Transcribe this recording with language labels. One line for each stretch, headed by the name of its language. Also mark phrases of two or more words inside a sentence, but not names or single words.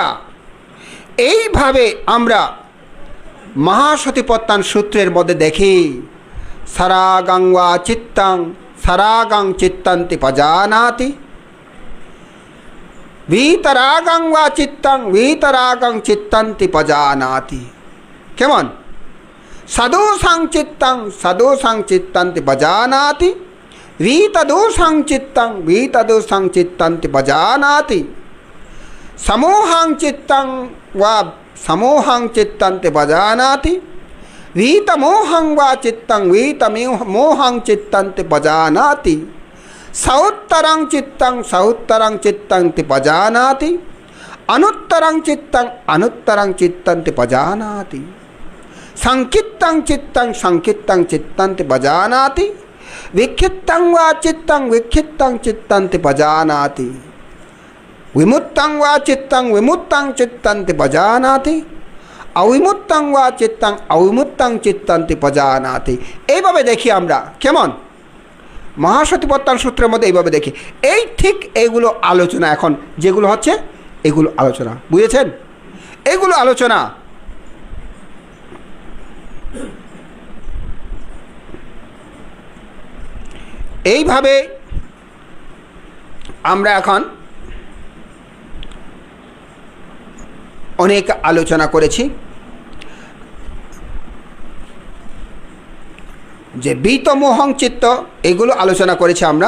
Bangla: এইভাবে আমরা মহাসতিপট্টান সূত্রের মধ্যে দেখি,
Pali: সারাগাং ওয়া চিত্তাং সারাগাং চিত্তান্তি পজানাতি, ভিতরাগাং ওয়া চিত্তাং ভিতরাগাং চিত্তান্তি পজানাতি।
Bangla: কেমন?
Pali: সদোষাং চিত্তান্তি পজানাতি, ভিতদোষাং চিত্তান্তি পজানাতি, সমোহাং চিত্তান্তি পজানাতি, ভিতমোহং ওয়া ভিতমোহং চিত্তান্তি পজানাতি, সৌত্তরং চিত্তান্তি পজানাতি, অনুত্তরং চিত্তান্তি পজানাতি, সংকিত্তং চিত্তান্তি পজানাতি, विक्षिप्तं वा चित्तान्ति पजानाति, विमुक्तं वा चित्तान्ति पजानाति, अविमुक्तं वा अविमुक्तं चित्तान्ति पजानाति।
Bangla: এইভাবে দেখি আমরা। কেমন? মহাসতিপট্টান সূত্রের মধ্যে এইভাবে দেখি। এই ঠিক এইগুলো আলোচনা, এখন যেগুলো হচ্ছে এগুলো আলোচনা, বুঝেছেন? এগুলো আলোচনা। এইভাবে আমরা এখন অনেক আলোচনা করেছি যে
Pali: বিতমোহং চিত্ত,
Bangla: এগুলো আলোচনা করেছি আমরা।